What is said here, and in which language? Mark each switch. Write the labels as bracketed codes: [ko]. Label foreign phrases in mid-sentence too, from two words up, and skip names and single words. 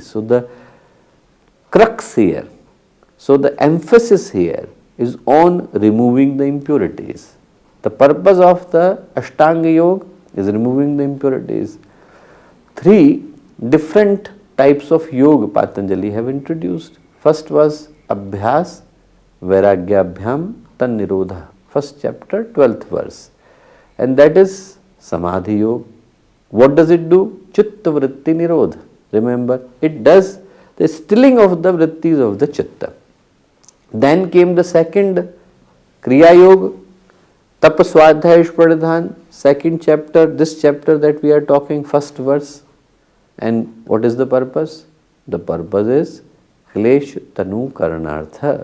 [en] So the crux here, so the emphasis here is on removing the impurities. The purpose of the ashtanga yoga is removing the impurities. 3 different types of yoga Patanjali have introduced. First was [sa] abhyas, vairagyabhyam, tan nirodha. [en] First chapter, 12th verse. And that is [sa] Samadhi Yoga. [en] What does it do? [sa] Chitta vritti nirodha. [en] Remember, it does the stilling of the vrittis of the chitta. Then came the second [sa] Kriya Yoga, Tapa Swadhyaya Pradhan, [en] second chapter, this chapter that we are talking, first verse. And what is the purpose? The purpose is [sa] Klesh Tanu Karanartha.